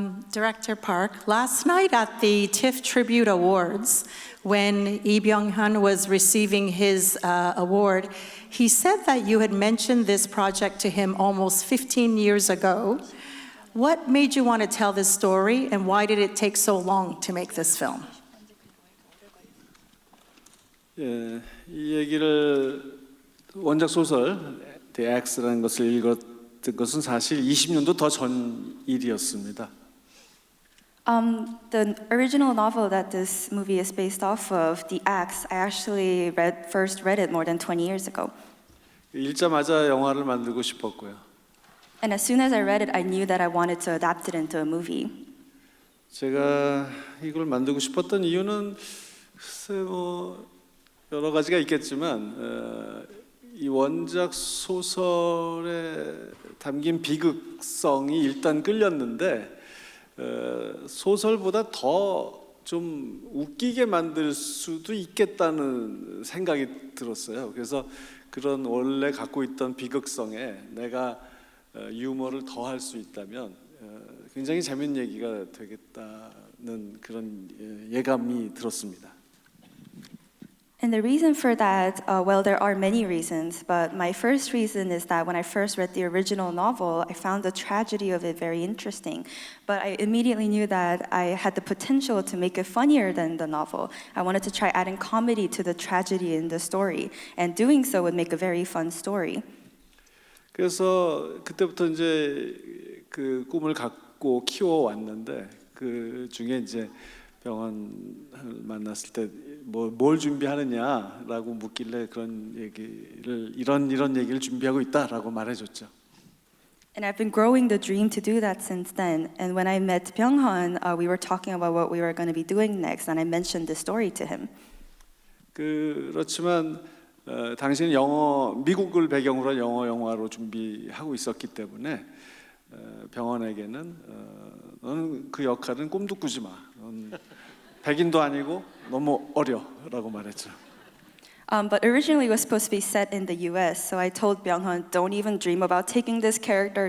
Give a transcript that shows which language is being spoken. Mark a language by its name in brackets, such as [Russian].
[English] Director Park, last night at the TIFF Tribute Awards, when Lee Byung-hun was receiving his award, he said that you had mentioned this project to him almost 15 years ago. What made you want to tell this story, and why did it take so long to make this film? [Korean] 예, 이 얘기를 원작 소설 The X라는 것을 읽었던 것은 사실 20년도 더 전 일이었습니다. [English] The original novel that this movie is based off of, The Axe, I actually first read it more than 20 years ago. [Korean] 읽자마자 영화를 만들고 싶었고요. [English] And as soon as I read it, I knew that I wanted to adapt it into a movie. [Korean] 제가 이걸 만들고 싶었던 이유는 글쎄 뭐 여러 가지가 있겠지만 이 원작 소설에 담긴 비극성이 일단 끌렸는데 소설보다 더 좀 웃기게 만들 수도 있겠다는 생각이 들었어요. 그래서 그런 원래 갖고 있던 비극성에 내가 유머를 더 할 수 있다면 굉장히 재밌는 얘기가 되겠다는 그런 예감이 들었습니다. [English] And the reason for that, well, there are many reasons, but my first reason is that when I first read the original novel, I found the tragedy of it very interesting. But I immediately knew that I had the potential to make it funnier than the novel. I wanted to try adding comedy to the tragedy in the story, and doing so would make a very fun story. [Korean] 그래서 그때부터 이제 그 꿈을 갖고 키워 왔는데 그 중에 이제 병원을 만났을 때 뭘 준비하느냐라고 묻길래 그런 얘기를 이런 얘기를 준비하고 있다라고 말해줬죠. [English] And I've been growing the dream to do that since then. And when I met Byung-hun, we were talking about what we were going to be doing next, and I mentioned the story to him. [Korean] 그렇지만 당신은 미국을 배경으로 한 영어 영화로 준비하고 있었기 때문에 병원에게는 너는 그 역할은 꿈도 꾸지 마. 넌 백인도 아니고 너무 어려라고 말했죠. [English] But originally it was supposed to be set in the US, so I told Byung-hun, don't even dream about taking this character.